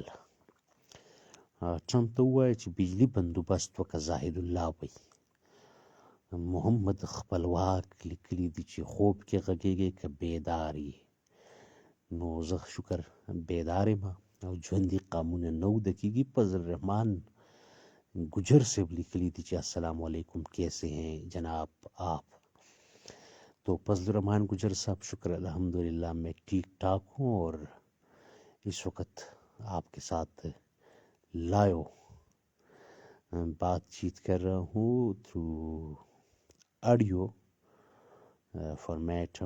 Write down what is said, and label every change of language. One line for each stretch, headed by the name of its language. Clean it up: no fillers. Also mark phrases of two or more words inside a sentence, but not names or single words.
Pashto: ټرمپ ته ووایه چې بجلي بندوبست وکړه. زاهد الله وایي محمد خپلواک لیکلي دي چې خوب کې غږېږي که بیدار یې. نو زه شکر بیدار یم او ژوندي قامونه نه اوده کېږي.
Urdu: فضل الرحمن گجر سے لکھلی تھی السلام علیکم کیسے ہیں جناب آپ. تو فضل رحمان گجر صاحب شکر الحمدللہ میں ٹھیک ٹھاک ہوں اور اس وقت آپ کے ساتھ لائیو بات چیت کر رہا ہوں
English: through audio format.